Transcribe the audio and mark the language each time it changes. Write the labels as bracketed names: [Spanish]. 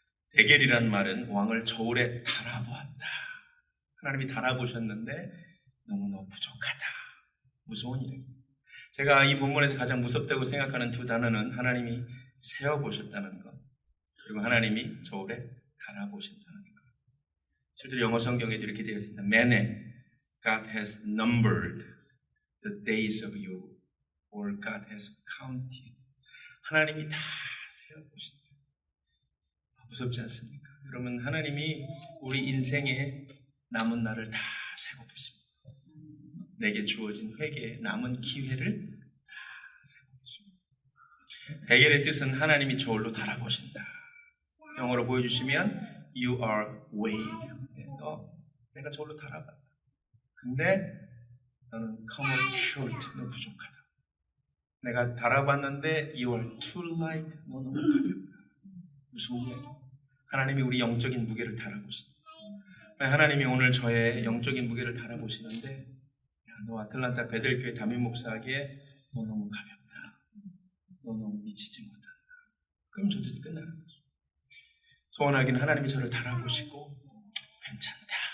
[Korean] 데겔이란 말은 왕을 저울에 달아보았다. 하나님이 달아보셨는데 너무너무 부족하다. 무서운 일입니다. 제가 이 본문에서 가장 무섭다고 생각하는 두 단어는 하나님이 세어보셨다는 것, 그리고 하나님이 저울에 달아보신다는 것. 실제로 영어 성경에도 이렇게 되어 있습니다. [English] Many, God has numbered the days of you, or God has counted. [Korean] 하나님이 다 세어보신다. 무섭지 않습니까? 여러분, 하나님이 우리 인생의 남은 날을 다 세고 계십니다. 내게 주어진 회개의 남은 기회를 다 세고 계십니다. 데겔의 뜻은 하나님이 저울로 달아보신다. 영어로 보여주시면 [English] You are weighed. [Korean] 내가 저울로 달아봤다. 근데 너는 [English] come up short. [Korean] 너 부족하다. 내가 달아봤는데 [English] You are too light. [Korean] 너 너무 가볍다. 무서운 이야기. 하나님이 우리 영적인 무게를 달아보십니다. 하나님이 오늘 저의 영적인 무게를 달아보시는데 너 아틀란타 베델교회 담임 목사에게 너 너무 가볍다. 너 너무 미치지 못한다. 그럼 저들이 끝나는 거죠. 소원하기는 하나님이 저를 달아보시고 괜찮다.